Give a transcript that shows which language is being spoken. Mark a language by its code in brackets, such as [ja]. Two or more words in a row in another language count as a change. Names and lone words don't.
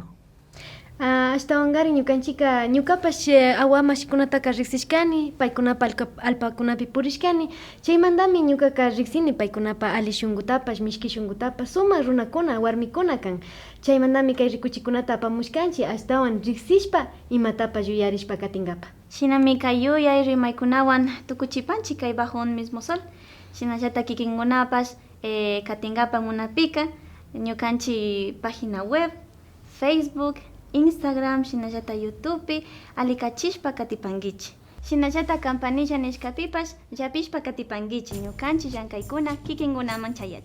[qu] Ashtawanqari ñukanchika ñukapash awamashikunataka riqsishkani, paykunapa alpakunapi purishkani, chaymantami ñukaka riqsini paykunapa ali shunqutapash, mishki shunqutapash, sumaq runakuna, warmikuna kan. Chaymantami kay rikuchikunata apamushkanchik ashtawan riqsishpa imatapash yuyarishpa katingapa. Shinami kay yuyay rimaykunawan tukuchipanchik kay [es] bajo un mismo sol. [qu] Shinallata kikinkunapash katingapa munapika ñukanchik [es] página web, [qu] Facebook, Instagram, shinallata YouTube, alikachishpa katipankichik. Shinallata campanilla nishkapipash llapishpa katipankichik ñukanchik llankaykuna kikinkunaman chayachik.